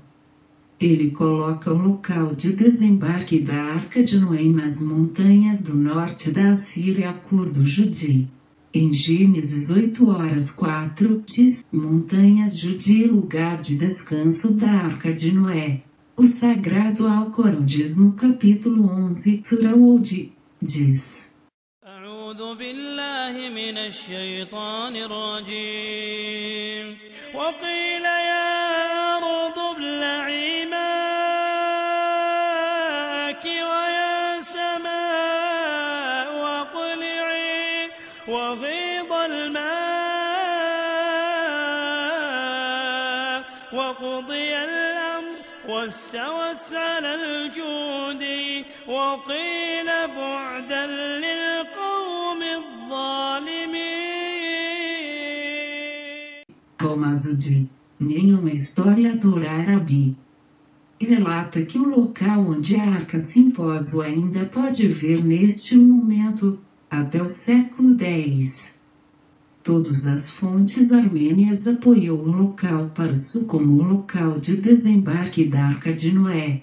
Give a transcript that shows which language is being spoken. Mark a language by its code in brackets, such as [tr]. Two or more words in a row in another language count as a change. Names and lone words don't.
[pt] Ele coloca o local de desembarque da Arca de Noé nas montanhas do norte da Assíria Curdo Judi. Em Gênesis 8:4 diz: Montanhas Judi, lugar de descanso da Arca de Noé. O Sagrado Alcorão diz no capítulo 11, Surah Hud, diz: [ar] أعوذ بالله من الشيطان الرجيم وقيل يا أرض ابلعي ماءك ويا سماء واقلعي وغيض الماء وقضي الأمر واستوت على الجود وقيل بعدا للقوم الظالمين. [pt] Al-Masudi, em uma historiadora árabe, relata que o local onde a arca se impôs ainda pode ver neste momento, até o século X. Todas as fontes armênias apoiam o local para o sul como o local de desembarque da Arca de Noé.